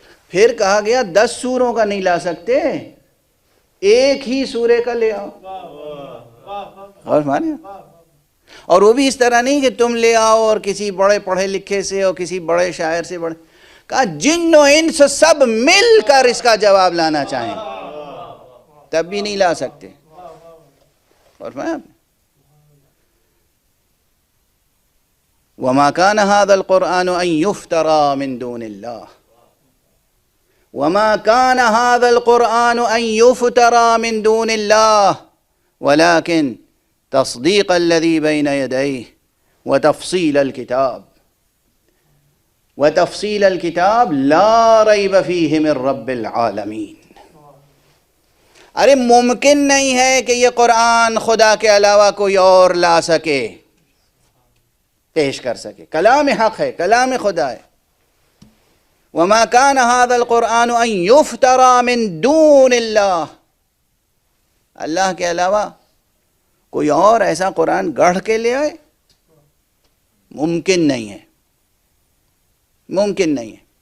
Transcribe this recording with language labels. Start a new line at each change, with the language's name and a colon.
Urdu: پھر کہا گیا 10 سوروں کا نہیں لا سکتے، ایک ہی سورے کا لے آؤ. اور مانے، اور وہ بھی اس طرح نہیں کہ تم لے آؤ اور کسی بڑے پڑھے لکھے سے اور کسی بڑے شاعر سے بڑے. کہا جن و انس سب مل کر اس کا جواب لانا چاہیں تب بھی نہیں لا سکتے. اور میں
Arabic: وَمَا كَانَ هَذَا الْقُرْآنُ أَن يُفْتَرَى مِن دُونِ اللَّهِ وَمَا كَانَ هَذَا الْقُرْآنُ أَن يُفْتَرَى مِن دُونِ اللَّهِ وَلَكِن تصديق الذي بين يديه وتفصيل الكتاب لا ريب فيه من رب العالمين.
Urdu: ارے ممکن نہیں ہے کہ یہ قرآن خدا کے علاوہ کوئی اور لا سکے، پیش کر سکے. کلام حق ہے، کلام خدا ہے.
Arabic: وما كان هذا القرآن ان يفترى من دون اللہ،
Urdu: اللہ کے علاوہ کوئی اور ایسا قرآن گڑھ کے لے آئے؟ ممکن نہیں ہے، ممکن نہیں ہے.